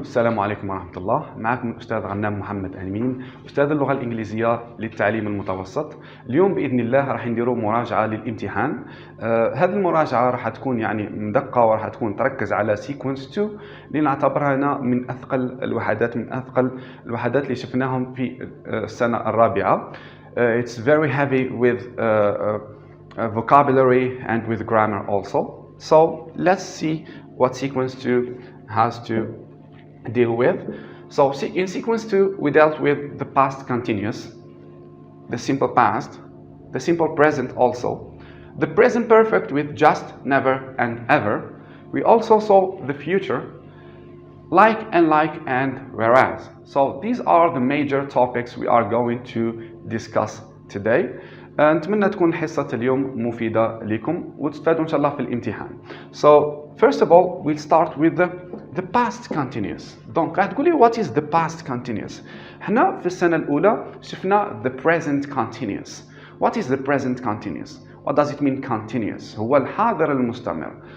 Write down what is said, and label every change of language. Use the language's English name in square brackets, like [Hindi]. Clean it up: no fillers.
[Arabic] السلام عليكم ورحمة الله. معكم الأستاذ غنام محمد أمين، أستاذ اللغة الإنجليزية للتعليم المتوسط. اليوم بإذن الله راح نديروا مراجعة للامتحان. هذه المراجعة راح تكون يعني مدقة وراح تكون تركز على sequence 2 اللي نعتبرها هنا من أثقل الوحدات اللي شفناهم في السنة الرابعة. [English] It's very heavy with vocabulary and with grammar also. So let's see what sequence 2 has to deal with. So in sequence 2 we dealt with the past continuous, the simple past, the simple present also, the present perfect with just, never and ever. We also saw the future, like and whereas. So these are the major topics we are going to discuss today. [Arabic] نتمنى تكون حصة اليوم مفيدة لكم وتستفادوا إن شاء الله في الامتحان. [English] So first of all we'll start with the past continuous. [French] Donc [Arabic] راح تقولي [English] what is the past continuous؟ [Arabic] احنا في السنة الأولى شفنا [English] the present continuous. What is the present continuous? What does it mean continuous؟ [Arabic] هو الحاضر المستمر.